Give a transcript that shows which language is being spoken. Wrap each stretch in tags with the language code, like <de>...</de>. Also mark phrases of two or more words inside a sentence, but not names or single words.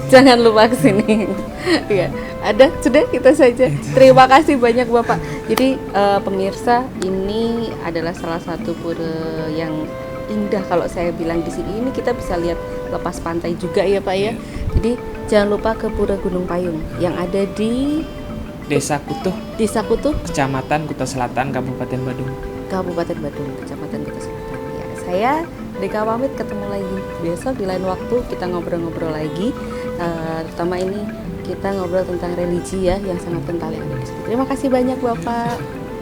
<id>Jangan lupa kesini. Ya, ada sudah kita saja. Terima kasih banyak Bapak. Jadi pemirsa, ini adalah salah satu pura yang indah kalau saya bilang di sini. Ini kita bisa lihat lepas pantai juga ya Pak ya. Jadi jangan lupa ke Pura Gunung Payung yang ada di Desa Kutuh, Kecamatan Kuta Selatan, Kabupaten Badung. Kabupaten Badung, Kecamatan Kuta Selatan. Ya, saya Deka pamit, ketemu lagi besok di lain waktu, kita ngobrol-ngobrol lagi. Terutama ini kita ngobrol tentang religi ya, yang sangat kental yang ada di sini. Terima kasih banyak Bapak.</id>